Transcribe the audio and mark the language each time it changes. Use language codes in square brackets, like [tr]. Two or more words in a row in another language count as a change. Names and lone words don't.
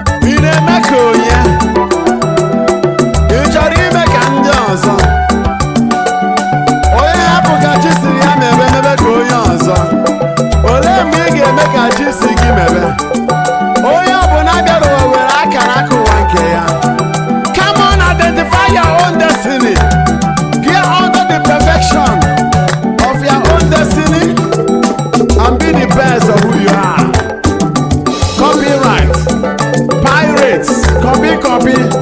[ig] Ị na-eme ka onye? Ị chọrọ ime ka ndị ọzọ? Onye hapụ ka chi siri ya mebe, mebe ka onye ọzọ. Olee mgbe ị ga-eme ka chi si gị mebe? Onye ọbụla bịara ụwa were akara aka ụwa nke ya. [en] Come on, identify your own destiny. Gear under the perfection of your own destiny and be the best of who you are. Copyright, pirates, copy, copy.